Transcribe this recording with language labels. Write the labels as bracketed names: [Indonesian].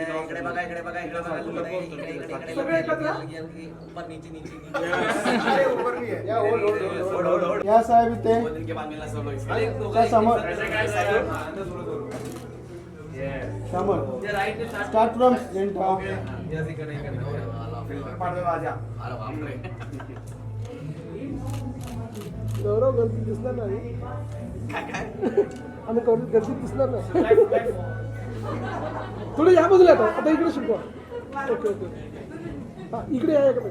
[Marathi] इकडे बघा इकडे बघा इकडे बघा सगळे एकत्र [Hindi] ऊपर नीचे नीचे अरे ऊपर नहीं है [Marathi] या होल्ड या साहेब इथे [Hindi] दो दिन के बाद मिलना सब लोग [Marathi] त्या समोर [Hindi] ऐसे कैसे यस [English] समोर start from centre [Hindi] अरे बाप रे [Marathi] गौरव गर्दी दिसणार नाही आणि गर्दी दिसणार नाही थोडं या बाजूला आता इकडे शिकवा ओके ओके हा इकडे या इकडे